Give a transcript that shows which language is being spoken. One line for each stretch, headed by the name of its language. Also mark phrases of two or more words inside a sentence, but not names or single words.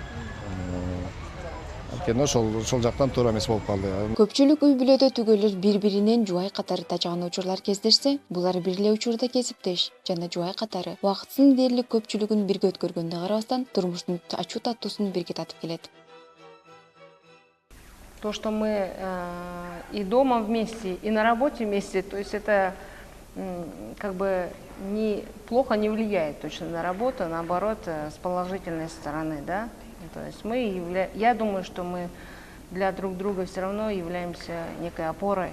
Kyrgyz: Ошол жактан туура эмес болуп калды. Көпчүлүк үй бүлөдө түгөлөр бири-биринен жубай катары тажаган учурлар кездешсе, булар бир эле учурда кесиптеш жана жубай катары убактысынын дээрлик көпчүлүгүн бирге өткөргөнгө карабастан турмуштун ачуу таттуусун бирге татып келет.
Russian: То, что мы и дома вместе, и на работе вместе, то есть это как бы плохо не влияет точно на работу, наоборот, с положительной стороны, да. То есть я думаю, что мы для друг друга все равно являемся некой опорой.